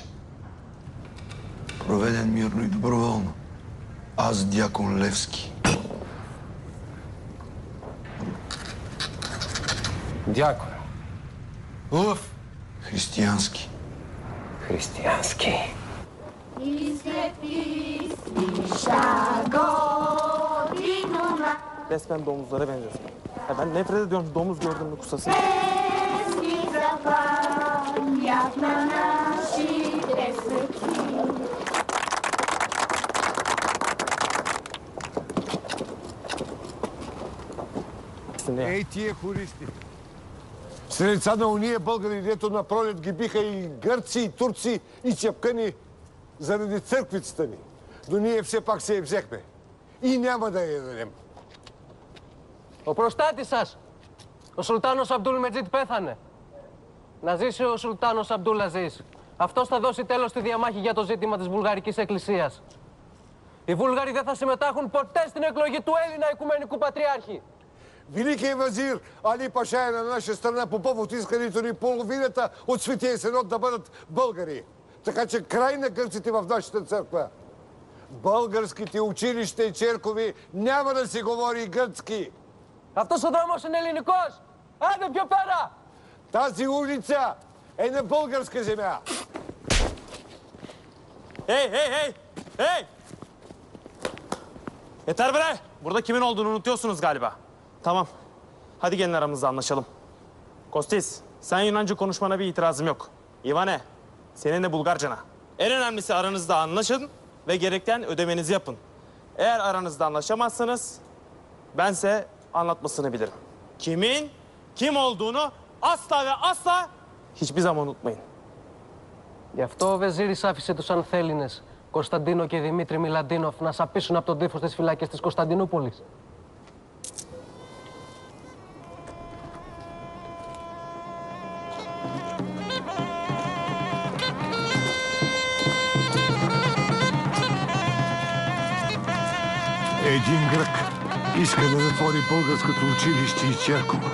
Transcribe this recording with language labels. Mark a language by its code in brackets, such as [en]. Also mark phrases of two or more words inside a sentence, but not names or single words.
[bg] Проведен мирно и доброволно. Аз, дякон Левски. Дякон. Лъв. Християнски. Християнски. [tr] Resmen domuzlara benziyorsun. Ya ben nefret ediyorum domuz gördüğümde kusasın. [bg] Ей, тия хористи. Сред са на уния българи, дето на пролет ги биха и гърци, и турци, и чепкани заради църквицата ни. Но ние все пак се я взехме. И няма да я дадем. [el] Ο προστάτης σας, ο Σουλτάνος Αμπτούλ Μετζίτ πέθανε. Να ζήσει ο Σουλτάνος Αμπτούλαζής. Αυτός θα δώσει τέλος στη διαμάχη για το ζήτημα της Βουλγαρικής Εκκλησίας. Οι Βούλγαροι δεν θα συμμετάχουν ποτέ στην εκλογή του Έλληνα Οικουμενικού Πατριάρχη. [bg] Великий вазир Али Паша е на наша страна по повод искането ни половината от Светия Синод да бъдат българи. Така че край на гърците в нашата църква. Българските училища и черкови няма да се говори гръцки. [el] Αυτός ο δρόμος είναι ελληνικός. Άντε πιο πέρα! [bg] Тази улица е на българска земя. [tr] Hey! Yeter bre! Burada kimin olduğunu unutuyorsunuz galiba. Tamam. Hadi gelin aramızda anlaşalım. Kostis, sen Yunanca konuşmana bir itirazım yok. Ivane, senin de Bulgarcana. En önemlisi aranızda anlaşın ve gereken ödemenizi yapın. Eğer aranızda anlaşamazsanız bense anlatmasını bilirim. Kimin kim olduğunu asla ve asla hiçbir zaman unutmayın. [el] Γι' αυτό ο Βεζίρης άφησε τους Ανθέλληνες, Κωνσταντίνο και Δημήτρη Μιλαντίνοφ, να σαπίσουν από τον τύφο στις φυλάκες της Κωνσταντινούπολης. [bg] Един грък иска да затвори българското училище и черкова.